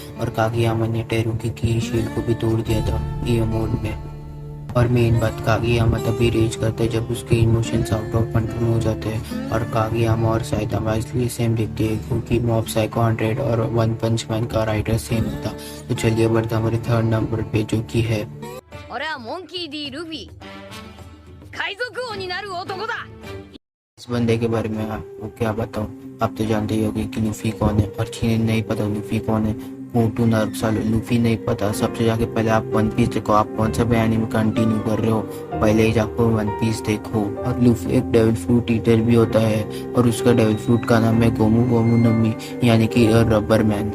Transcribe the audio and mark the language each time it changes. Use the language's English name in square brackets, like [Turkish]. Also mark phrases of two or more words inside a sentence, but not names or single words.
[Hindi] और कागेयामा ने टेरुकी की शील्ड को भी तोड़ दिया था ये मोड में। और मेन बात, कागेयामा तभी रेज करता है जब उसके इमोशंस [English] out of control [Hindi] हो जाते हैं। और कागेयामा और साइतामा इसलिए सेम दिखते हैं क्योंकि मॉब साइको 100 और वन पंच मैन का राइटर सेम था। तो चलिए बढ़ते हमारे थर्ड नंबर पे, जो कि है [Japanese] 俺はモンキー D ルフィ海賊王になる男だ [Hindi] इस बंदे के बारे में आपको क्या बताऊं। आप तो जानते ही होंगे कि लूफी कौन है, और जिन्हें नहीं पता लूफी कौन है, मोटू नारुतो सालो लूफी नहीं पता, सबसे जाके पहले आप वन पीस देखो। आप कौन सा भी एनीमे कंटिन्यू कर रहे हो, पहले ही जाकर वन पीस देखो। और लूफी एक [English] devil fruit eater [Hindi] भी होता है, और उसका [English] devil fruit [Hindi] का नाम है गोमू गोमू नो मी, यानी कि [English] rubber man.